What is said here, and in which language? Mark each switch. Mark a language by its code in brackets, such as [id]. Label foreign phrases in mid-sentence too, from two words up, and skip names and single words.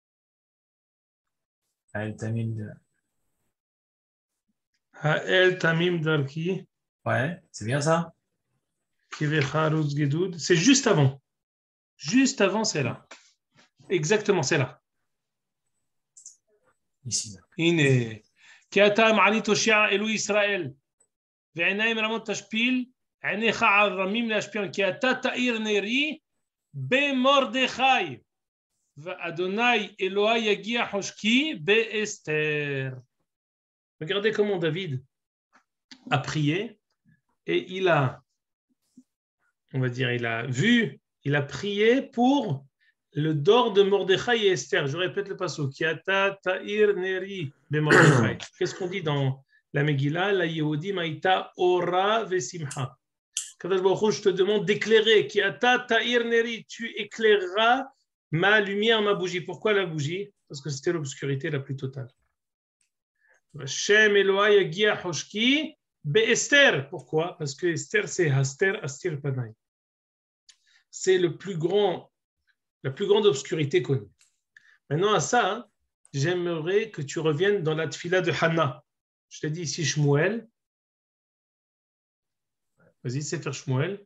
[he] האל תמים Darki. [fr] Ouais, c'est bien ça. C'est juste avant. Juste avant, c'est là. Exactement, c'est là. Ici. [he] הנה, כי אתה מעלית הושיע אלוהי ישראל, ועיניים רמות תשפיל, עיניך על רמים להשפיע, כי אתה תאיר נרי במרדכי, ואדוני אלוהי יגיע חושקי באסתר. [fr] Regardez comment David a prié et il a prié pour le dor de Mordechai et Esther. Je répète le passage. [he] כי אתה תאיר נרי במרדכי. [fr] Qu'est-ce qu'on dit dans la Megillah? [he] ליהודים היתה אורה ושמחה. הקדוש ברוך הוא, [fr] je te demande d'éclairer. [he] כי אתה תאיר נרי. [fr] Tu éclaireras ma lumière, ma bougie. Pourquoi la bougie? Parce que c'était l'obscurité la plus totale. [he] שם אלוה יגיע חושקי באסתר. Pourquoi? [fr] Parce que Esther, c'est [he] הסתר אסתיר פני. [fr] C'est la plus grande obscurité connue. Maintenant, à ça, j'aimerais que tu reviennes dans la tfila de Hannah. Je t'ai dit ici Shmuel. Vas-y, c'est faire Shmuel.